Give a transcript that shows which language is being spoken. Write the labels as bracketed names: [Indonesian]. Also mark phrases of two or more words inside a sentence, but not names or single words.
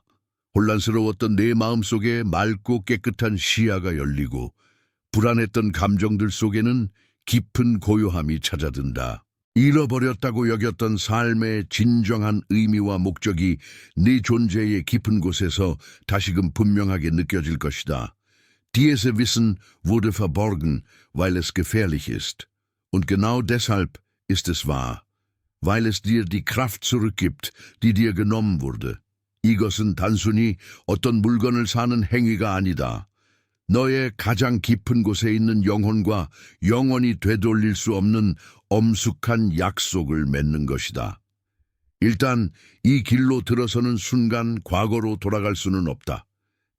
[Korean] 혼란스러웠던 내 마음속에 맑고 깨끗한 시야가 열리고 불안했던 감정들 속에는 깊은 고요함이 찾아든다. 잃어버렸다고 여겼던 삶의 진정한 의미와 목적이 네 존재의 깊은 곳에서 다시금 분명하게 느껴질 것이다. [German] Dieses Wissen wurde verborgen, weil es gefährlich ist. Und genau deshalb ist es wahr, weil es dir die Kraft zurückgibt, die dir genommen wurde. [Korean] 이것은 단순히 어떤 물건을 사는 행위가 아니다. 너의 가장 깊은 곳에 있는 영혼과 영원히 되돌릴 수 없는 엄숙한 약속을 맺는 것이다. 일단 이 길로 들어서는 순간 과거로 돌아갈 수는 없다.